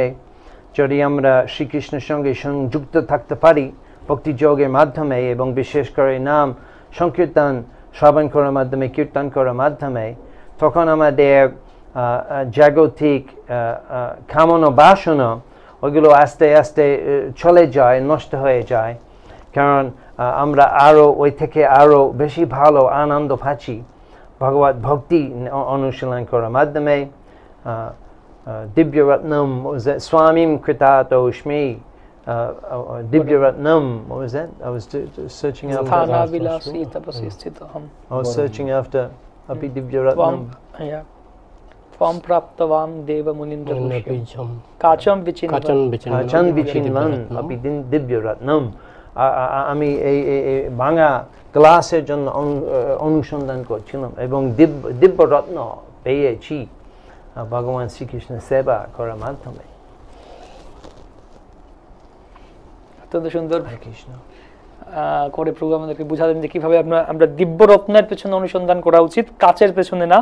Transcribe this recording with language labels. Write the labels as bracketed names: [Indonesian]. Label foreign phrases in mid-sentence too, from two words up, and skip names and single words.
[Bangla] যদি আমরা শ্রীকৃষ্ণের সঙ্গে সংযুক্ত থাকতে পারি ভক্তি যোগের মাধ্যমে, এবং বিশেষ করে নাম সংকীর্তন শ্রবণ করার মাধ্যমে, কীর্তন করার মাধ্যমে, তখন আমাদের জাগতিক কামনা বাসনা ওইগুলো আস্তে আস্তে চলে যায়, নষ্ট হয়ে যায়। কারণ আমরা ওই থেকে আরও বেশি ভালো আনন্দ পাচ্ছি ভগবত ভক্তি অনুশীলন করার মাধ্যমে। [Sanskrit] দিব্যরত্নম, স্বামীম কৃতাতোস্মি, দিব্যরত্নম, [English] what was that? I was searching after. I was searching after [Sanskrit] अपि दिव्यरत्नम्. [English] Yeah. [Sanskrit] त्वं प्राप्तवान् देव मुनीन्द्र काचं विचिन्वन् अपि दिव्यरत्नम्. [Bangla] আমি এই ভাঙা গ্লাসের জন্য অনুসন্ধান করছিলাম এবং দিব্যরত্ন পেয়েছি ভগবান শ্রীকৃষ্ণের সেবা করার মাধ্যমে। অত্যন্ত সুন্দর কৃষ্ণ করে প্রভু আমাদেরকে বুঝালেন যে কিভাবে আমরা দিব্যরত্নের পেছনে অনুসন্ধান করা উচিত, কাচের পেছনে না।